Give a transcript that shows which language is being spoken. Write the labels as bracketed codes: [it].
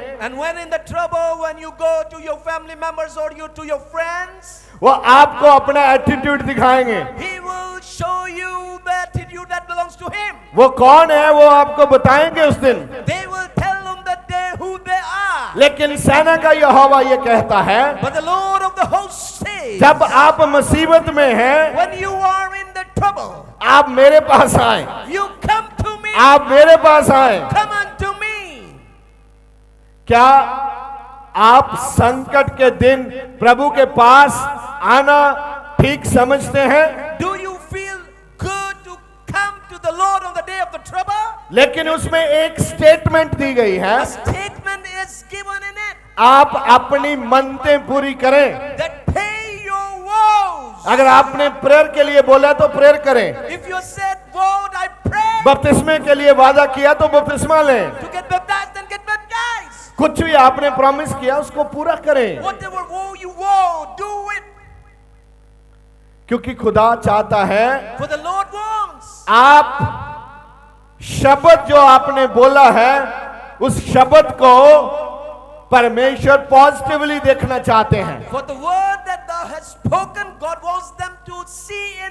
[en] And when in the trouble, when you go to your family members or you to your friends, [hi] वो आपको अपना attitude दिखाएंगे। [en] he will show you the attitude that belongs to him. [hi] वो कौन है वो आपको बताएंगे उस दिन। [en] They will tell on that day who they are. [hi] लेकिन सेना का यहोवा ये कहता है, [en] But the Lord of the host says, [hi] जब आप मुसीबत में हैं, [en] when you are in the trouble, [hi] आप मेरे पास आए, [en] you come to me. [hi] आप मेरे पास आए। [en] Come unto me. [hi] क्या आप संकट के दिन प्रभु के पास आना ठीक समझते हैं? [en] Do you feel good to come to the Lord on the day of the trouble? [hi] लेकिन उसमें एक स्टेटमेंट दी गई है, [en] A statement is given in it [hi] आप अपनी मन्नतें पूरी करें। [en] that pay your vows. [hi] अगर आपने प्रेयर के लिए बोला तो प्रेयर करें, [en] If you said, Lord, I pray [hi] बपतिस्मे के लिए वादा किया तो बपतिस्मा लें, [en] to get baptized, then get baptized. [hi] कुछ भी आपने प्रॉमिस किया उसको पूरा करें, [en] Whatever vow you vow, do it. [hi] क्योंकि खुदा चाहता है [en] For the Lord wants. [hi] आप शब्द जो आपने बोला है उस शब्द को परमेश्वर पॉजिटिवली देखना चाहते हैं। [en] For the word that thou hast spoken, God wants them to see in